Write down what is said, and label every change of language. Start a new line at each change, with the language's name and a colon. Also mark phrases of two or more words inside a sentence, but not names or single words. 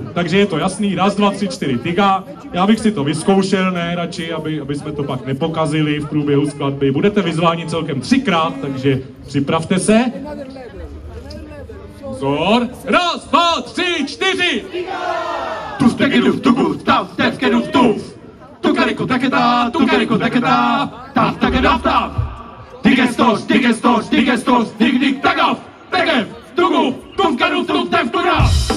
Czech: Takže je to jasný, 1, 2, 3, 4, tyga. Já bych si to vyzkoušel, ne, radši, aby jsme to pak nepokazili v průběhu skladby. Budete vyzváni celkem 3krát, takže připravte se. Pozor, 1, 2, 3, 4. Tu stekiduf, tugu, stav, stevkeduf, tuf. Tukariko teketa, tav, takedaf, tav. Digestos, dig, dig, tagav, tegev, tugu, tufkeduf, tuf, tev, tugav.